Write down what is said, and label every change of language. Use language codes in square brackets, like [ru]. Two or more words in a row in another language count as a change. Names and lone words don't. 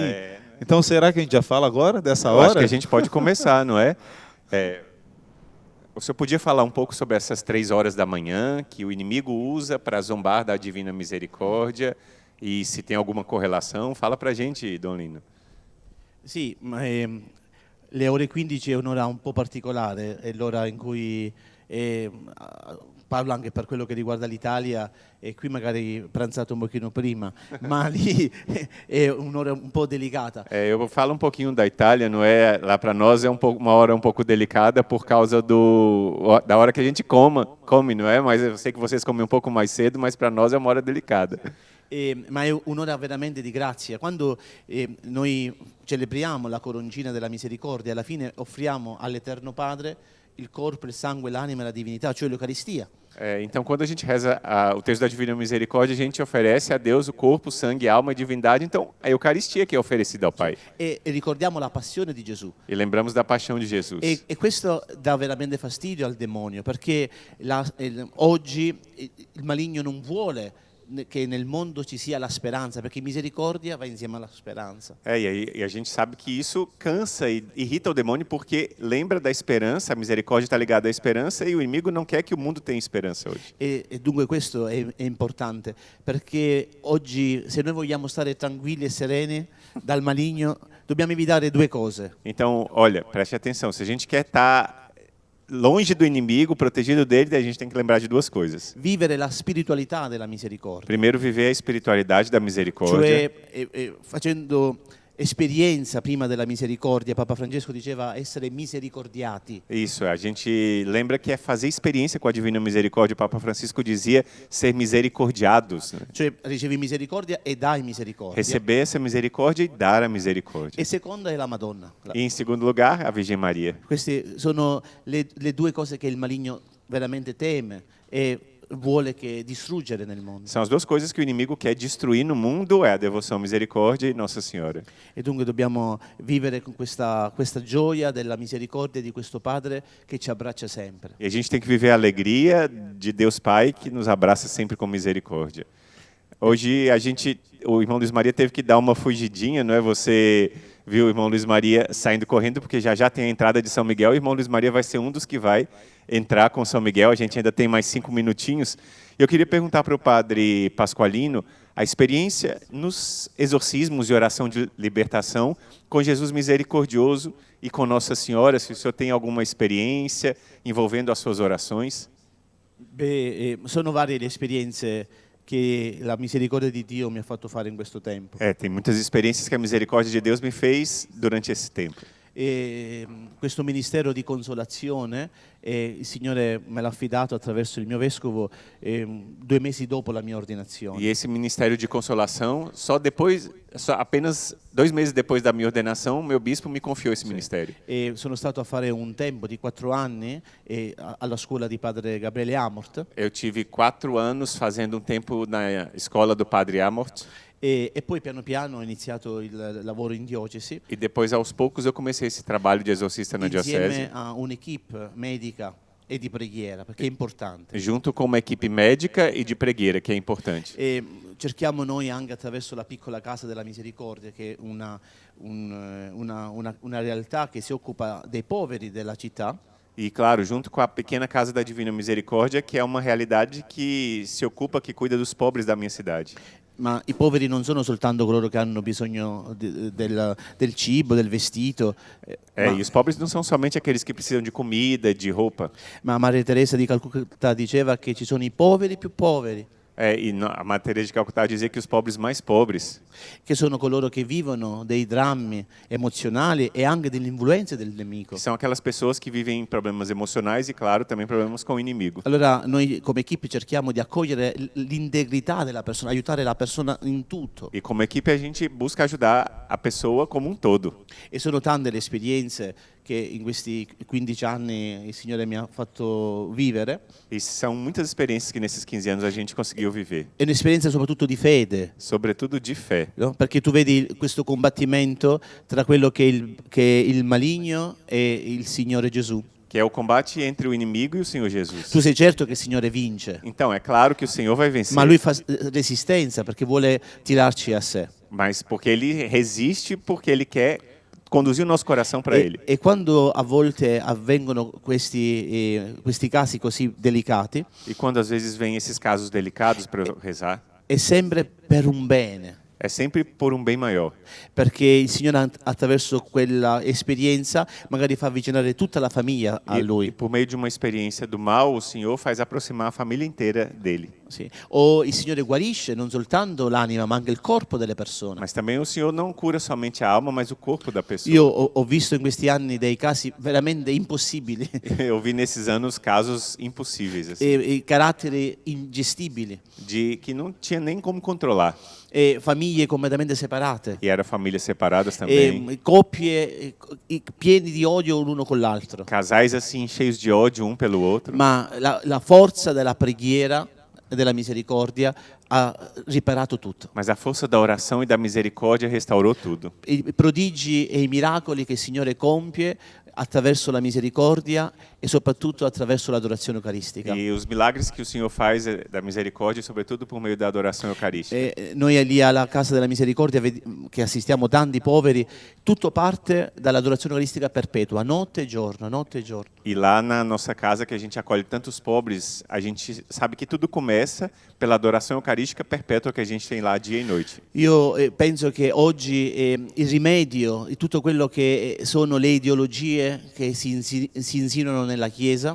[pt] Então será que a gente já fala agora, dessa hora? Eu acho que a gente pode começar, não é? O senhor podia falar um pouco sobre essas 3 horas da manhã que o inimigo usa para zombar da Divina Misericórdia? E se tem alguma correlação, fala para a gente, Dom Lino. [it] Sì, ma le ore 15 è un'ora un po' particolare, è l'ora in cui parlo anche per quello che riguarda l'Italia, e qui magari pranzato un pochino prima, ma lì è un'ora un po' delicata. [pt] Eu falo um pouquinho da Itália, não é? Lá para nós é uma hora um pouco delicada por causa da hora que a gente come, não é? Mas eu sei que vocês comem um pouco mais cedo, mas para nós é uma hora delicada. [it] Ma è un'ora veramente di grazia. Quando noi celebriamo la coroncina della misericordia, alla fine offriamo all'Eterno Padre il corpo, il sangue, l'anima e la divinità, cioè l'Eucaristia. [pt] Então, quando a gente reza o texto da Divina Misericórdia, a gente oferece a Deus o corpo, sangue, alma e divindade. Então, a Eucaristia que é oferecida ao Pai. [it] E ricordiamo la passione di Gesù. [pt] E lembramos da paixão de Jesus. [it] E questo dà veramente fastidio al demonio, perché oggi il maligno non vuole che nel mondo ci sia la speranza, perché misericordia va insieme alla speranza. [pt] E a gente sabe que isso cansa e irrita o demônio porque lembra da esperança, a misericórdia está ligada à esperança e o inimigo não quer que o mundo tenha esperança hoje. [it] E dunque questo è importante, perché oggi se noi vogliamo stare tranquilli e sereni dal maligno dobbiamo evitare 2 cose. [pt] Então, olha, preste atenção, se a gente quer estar longe do inimigo, protegido dele, a gente tem que lembrar de 2 coisas. [it] Vivere la spiritualità della misericordia. [pt] Primeiro, viver a espiritualidade da misericórdia. [it] Cioè, facendo esperienza prima della misericordia, Papa Francesco diceva essere misericordiati. [pt] Isso, a gente lembra que é fazer experiência com a Divina Misericórdia. O Papa Francisco dizia ser misericordiados. Né? [it] Cioè ricevi misericordia e dai misericordia. [pt] Receber essa misericórdia e dar a misericórdia. [it] E seconda è la Madonna. [pt] E em segundo lugar, a Virgem Maria. [it] Queste sono le 2 cose che il maligno veramente teme e vuole che distruggere nel mondo. [pt] São as 2 coisas que o inimigo quer destruir no mundo, é a devoção à misericórdia e Nossa Senhora. [it] E dunque dobbiamo vivere con questa gioia della misericordia di questo Padre che ci abbraccia sempre. [pt] E a gente tem que viver a alegria de Deus Pai que nos abraça sempre com misericórdia. Hoje o irmão Luiz Maria teve que dar uma fugidinha, não é? Você viu o irmão Luiz Maria saindo correndo porque já tem a entrada de São Miguel. O irmão Luiz Maria vai ser um dos que vai entrar com São Miguel. A gente ainda tem mais 5 minutinhos. Eu queria perguntar para o padre Pasqualino a experiência nos exorcismos e oração de libertação com Jesus misericordioso e com Nossa Senhora, se o senhor tem alguma experiência envolvendo as suas orações. [it] Sono varie le esperienze che la misericordia di Dio mi ha fatto fare in questo tempo. [pt] Tem muitas experiências que a misericórdia de Deus me fez durante esse tempo. [it] Questo ministero di consolazione il Signore me l'ha affidato attraverso il mio vescovo 2 mesi dopo la mia ordinazione. [pt] E esse ministério de consolação, apenas 2 meses depois da minha ordenação, meu bispo me confiou esse ministério. [it] E sono stato a fare un tempo di 4 anni alla scuola di padre Gabriele Amort. [pt] Eu tive 4 anos fazendo um tempo na escola do padre Amort. [it] E poi piano piano ho iniziato il lavoro in diocesi. [pt] E depois, aos poucos, eu comecei esse trabalho de exorcista na diocese. [it] Insieme a un'equipe medica e di preghiera, perché è importante. [pt] Junto com uma equipe médica e de preghiera, que é importante. [it] E cerchiamo noi anche attraverso la piccola casa della misericordia, che è una realtà che si occupa dei poveri della città. [pt] E, claro, junto com a pequena Casa da Divina Misericórdia, que é uma realidade que se ocupa, que cuida dos pobres da minha cidade. [it] Ma i poveri non sono soltanto coloro che hanno bisogno del cibo, del vestito. [pt] E os pobres não são somente aqueles que precisam de comida, de roupa. [it] Ma Maria Teresa di Calcutta diceva che ci sono i poveri più poveri. [pt] A Madre Teresa de Calcutá dizia que os pobres mais pobres [it] che sono coloro che vivono dei drammi emozionali e anche delle influenze del nemico. [pt] são aquelas pessoas que vivem problemas emocionais e, claro, também problemas com o inimigo. [it] Allora noi come equipe cerchiamo di accogliere l'integrità della persona, aiutare la persona in tutto. [pt] E como equipe a gente busca ajudar a pessoa como um todo. [it] E sono tante le esperienze che in questi 15 anni il Signore mi ha fatto vivere. [pt] E são muitas experiências que nesses 15 anos a gente conseguiu viver, [it] È un'esperienza soprattutto di fede, [pt] sobretudo de fé. [it] no? Perché tu vedi questo combattimento tra quello che è il maligno e il Signore Gesù. [pt] Que é o combate entre o inimigo e o Senhor Jesus. [it] Tu sei certo che il Signore vince, [pt] Então, é claro que o Senhor vai vencer, [it] ma Lui fa resistenza perché vuole tirarci a sé. [pt] mas porque ele resiste, porque ele quer conduzir o nosso coração para ele. [it] E quando a volte avvengono questi casi così delicati, [pt] E quando às vezes vem esses casos delicados para eu rezar, [it] è sempre per un bene. [pt] é sempre por um bem maior. [it] Perché il Signore attraverso quella esperienza magari fa avvicinare tutta la famiglia a [pt] E [it] Lui. [pt] por meio de uma experiência do mal, o Senhor faz aproximar a família inteira dele. [it] Sì. O il Signore guarisce non soltanto l'anima ma anche il corpo delle persone. [pt] Mas também o Senhor não cura somente a alma, mas o corpo da pessoa. [it] Io ho visto in questi anni dei casi veramente impossibili, [pt] Eu vi nesses anos casos impossíveis, assim, [it] e caratteri ingestibili, [pt] de que não tinha nem como controlar. [it] e famiglie completamente separate, [pt] E eram famílias separadas também. [it] coppie pieni di odio l'uno con l'altro. [pt] Casais assim, cheios de ódio um pelo outro. [it] Ma la forza della preghiera e della misericordia ha riparato tutto. [pt] Mas a força da oração e da misericórdia restaurou tudo. [it] I prodigi e i miracoli che il Signore compie attraverso la misericordia e soprattutto attraverso l'adorazione eucaristica. [pt] E os milagres que o Senhor faz da misericórdia, sobretudo por meio da adoração eucarística. [it] Noi lì alla Casa della Misericordia che assistiamo tanti poveri, tutto parte dall'adorazione eucaristica perpetua, notte e giorno, notte e giorno. [pt] E lá na nossa casa, que a gente acolhe tantos pobres, a gente sabe que tudo começa pela adoração eucarística perpétua que a gente tem lá dia e noite. [it] Io penso che oggi il rimedio di tutto quello che sono le ideologie che si insinuano nella Chiesa,